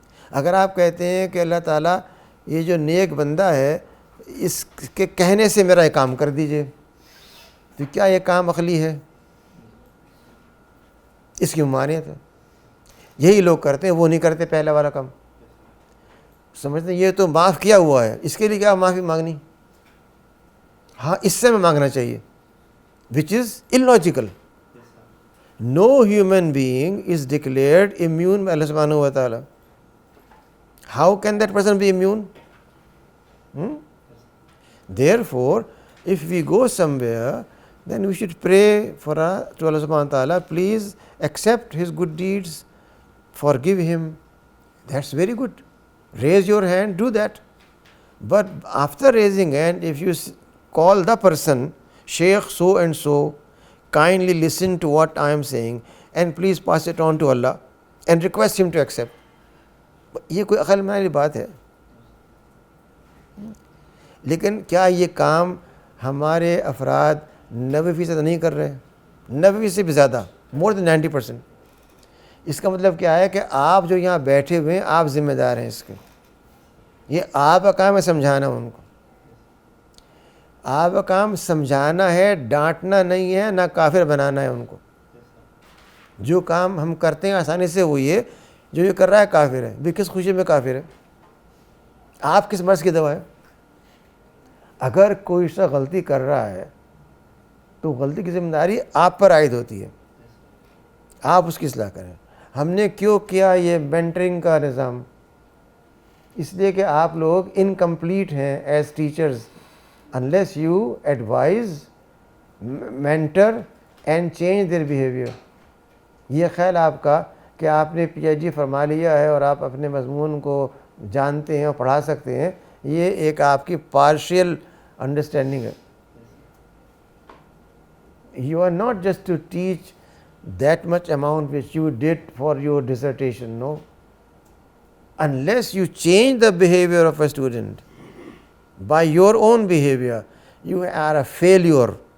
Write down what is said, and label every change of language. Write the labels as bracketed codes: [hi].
[ur] اگر آپ کہتے ہیں کہ اللہ تعالیٰ یہ جو نیک بندہ ہے اس کے کہنے سے میرا یہ کام کر دیجئے، تو کیا یہ کام عقلی ہے؟ اس کی ممانعت ہے. یہی لوگ کرتے ہیں، وہ نہیں کرتے پہلا والا کام. سمجھتے ہیں یہ تو معاف کیا ہوا ہے، اس کے لیے کیا معافی مانگنی؟ ہاں اس سے میں مانگنا چاہیے، [en] which is illogical. No human being is declared immune by Allah [ar] subhanahu wa ta'ala. [en] How can that person be immune? Therefore, if we go somewhere, then we should pray to Allah [ar] subhanahu wa ta'ala, [en] please accept his good deeds, forgive him. That's very good. Raise your hand, do that. But after raising hand, if you call the person, Sheikh so and so, kindly listen to what I am saying and please pass it on to Allah and request him to accept. [ur] یہ کوئی عقل میں والی بات ہے؟ لیکن کیا یہ کام ہمارے افراد 90% نہیں کر رہے؟ 90% سے بھی زیادہ، [en] more than 90%. [ur] اس کا مطلب کیا ہے کہ آپ جو یہاں بیٹھے ہوئے ہیں آپ ذمہ دار ہیں اس کے. یہ آپ کا کام ہے سمجھانا ان کو. آپ کا کام سمجھانا ہے، ڈانٹنا نہیں ہے، نہ کافر بنانا ہے ان کو. جو کام ہم کرتے ہیں آسانی سے وہ یہ جو یہ کر رہا ہے کافر ہے. بھی کس خوشی میں کافر ہے؟ آپ کس مرض کی دوا ہے؟ اگر کوئی شخص غلطی کر رہا ہے تو غلطی کی ذمہ داری آپ پر عائد ہوتی ہے، آپ اس کی اصلاح کریں. ہم نے کیوں کیا یہ مینٹرنگ کا نظام؟ اس لیے کہ آپ لوگ [en] Incomplete ہیں as teachers. unless you advise, mentor and change their behavior. [ur] یہ خیال آپ کا کہ آپ نے پی ایچ ڈی فرما لیا ہے اور آپ اپنے مضمون کو جانتے ہیں اور پڑھا سکتے ہیں، یہ ایک آپ کی [en] partial understanding [ur] ہے. [en] You are not just to teach that much amount which you did for your dissertation, no. Unless you change the behavior of a student by your own behavior, you are a failure.